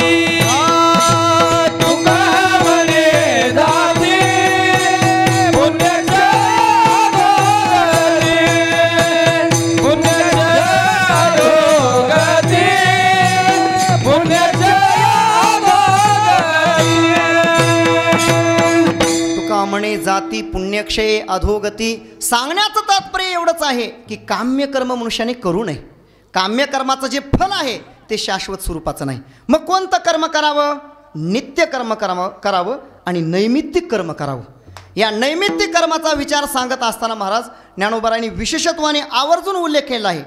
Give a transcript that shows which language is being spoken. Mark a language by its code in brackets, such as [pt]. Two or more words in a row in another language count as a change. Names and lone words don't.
[mr] तुका म्हणे जाती पुण्यक्षय धोगती, पुण्यक्षय धोगती, पुण्यक्षय धोगती. तुका म्हणे जाती पुण्यक्षय अधोगती. सांगण्याचं तात्पर्य एवढंच आहे की काम्यकर्म मनुष्याने करू नये. काम्यकर्माचं जे फल आहे ते शाश्वत स्वरूपाचं नाही. मग कोणतं कर्म करावं? नित्य कर्म करावं आणि नैमित्तिक कर्म करावं. या नैमित्तिक कर्माचा विचार सांगत असताना महाराज ज्ञानोबारांनी विशेषत्वाने आवर्जून उल्लेख केला आहे.